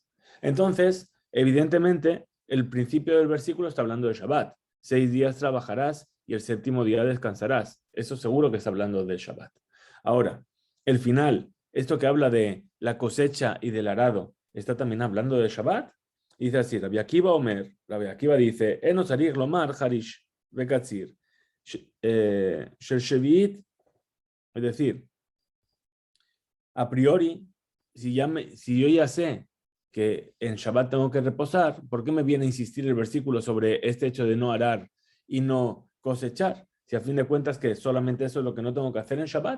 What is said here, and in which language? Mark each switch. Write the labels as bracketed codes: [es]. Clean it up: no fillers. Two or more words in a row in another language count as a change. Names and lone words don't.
[es] Entonces, evidentemente, el principio del versículo está hablando de Shabbat. 6 días trabajarás y el séptimo día descansarás. Eso seguro que está hablando de Shabbat. Ahora, el final, esto que habla de la cosecha y del arado, ¿está también hablando de Shabbat? Dice así, [he] רבי עקיבא אומר, [es] Rabbi Akiva dice, [he] אינו צריך לומר חריש בקציר של שביעית, [es] es decir, a priori, si yo ya sé que en Shabbat tengo que reposar, ¿por qué me viene a insistir el versículo sobre este hecho de no arar y no cosechar? Si a fin de cuentas que solamente eso es lo que no tengo que hacer en Shabbat.